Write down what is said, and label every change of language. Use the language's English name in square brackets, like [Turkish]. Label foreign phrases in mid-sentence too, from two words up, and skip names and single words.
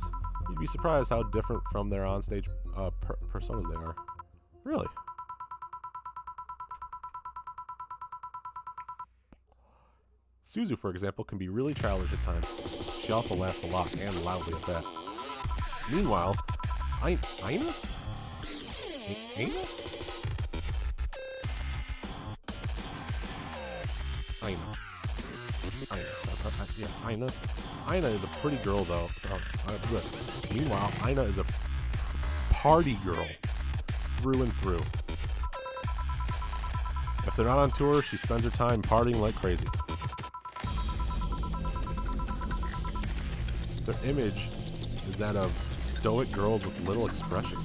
[English] You'd be surprised how different from their onstage personas they are. Really? Suzu, for example, can be really childish at times. She also laughs a lot, and loudly at that. Meanwhile, Aina? Aina? Aina? Yeah, Aina. Aina is a pretty girl, though. Meanwhile, Aina is a party girl. Through and through. If they're not on tour, she spends her time partying like crazy. Their image is that of stoic girls with little expression.